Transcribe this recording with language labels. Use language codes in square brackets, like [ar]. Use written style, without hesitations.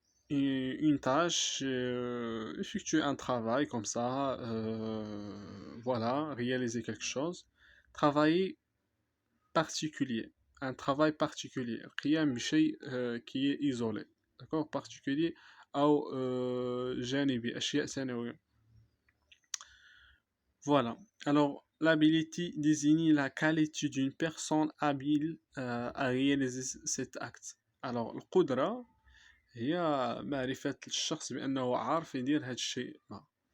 [fr] Une tâche, effectuer un travail comme ça, voilà, réaliser quelque chose. Travailler particulier, un travail particulier, [ar] القيام بشيء [fr] qui est isolé. D'accord? Particulier [ar] أو جانبي، أشياء ثانوية. [fr] Voilà. Alors, l'habilité désigne la qualité d'une personne habile à réaliser cet acte. Alors, [ar] القدرة هي معرفة الشخص بأنه عارف يدير هذا الشيء ما.